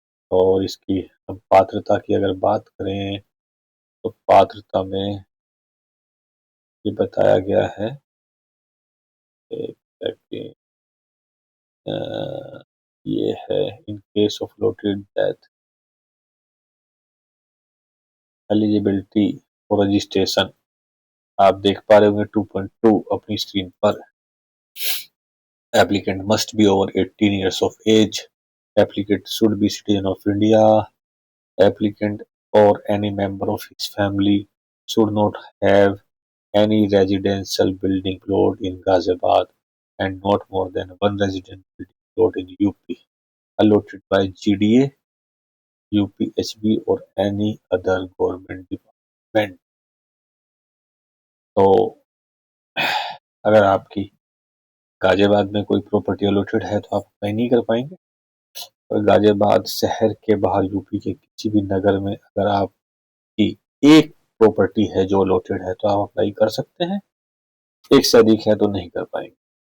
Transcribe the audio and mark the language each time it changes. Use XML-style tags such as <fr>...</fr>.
<hi>और इसकी हम पात्रता की अगर बात करें तो पात्रता में ये बताया गया है कि ये है</hi> <en>In case of lottery death eligibility for registration.</en> <hi>आप देख पा रहे होंगे 2.2 अपनी स्क्रीन पर।</hi> <en>Applicant must be over 18 years of age. Applicant should be citizen of India. Applicant or any member of his family should not have any residential building plot in Ghaziabad and not more than one residential building plot in UP allotted by GDA, UPHB or any other government department।</en> <hi>तो अगर आपकी गाजियाबाद में कोई property allotted है तो आप apply नहीं कर पाएंगे। और गाजियाबाद शहर के बाहर यूपी के किसी भी नगर में अगर आपकी एक प्रॉपर्टी है जो अलॉटेड है तो आप अप्लाई कर सकते हैं, एक से अधिक है तो नहीं कर पाएंगे।</hi>